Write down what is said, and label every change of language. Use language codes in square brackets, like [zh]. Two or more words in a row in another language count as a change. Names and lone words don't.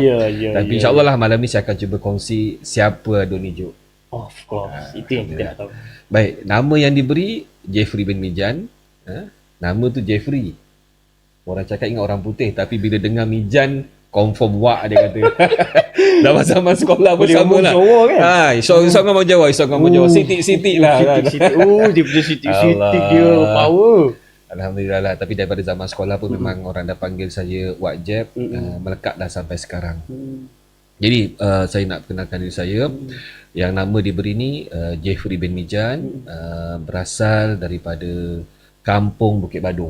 [ms] Tapi insya-Allah lah malam ni saya akan cuba kongsi siapa Adun Ijuk. [en] Of course, [ms] itu yang kita nak tahu. Baik, nama yang diberi Jeffrey bin Mijan. Nama tu Jeffrey. Orang cakap ingat orang putih, tapi bila dengar Mijan, confirm wak dia kata. Zaman sekolah pun Boleh sama ngomong lah. Jawa kan? [jv] Isok ngomong Jawa, isok ngomong Jawa. Sitik-sitik lah. kan. Sitik-sitik. [ms] Dia punya sitik-sitik dia Allah. power. Alhamdulillah lah. Tapi daripada zaman sekolah pun memang orang dah panggil saya Wak Jeb. Melekat dah sampai sekarang. Jadi saya nak perkenalkan diri saya. Yang nama diberi ni Jeffrey bin Mijan. Berasal daripada Kampung Bukit Badung.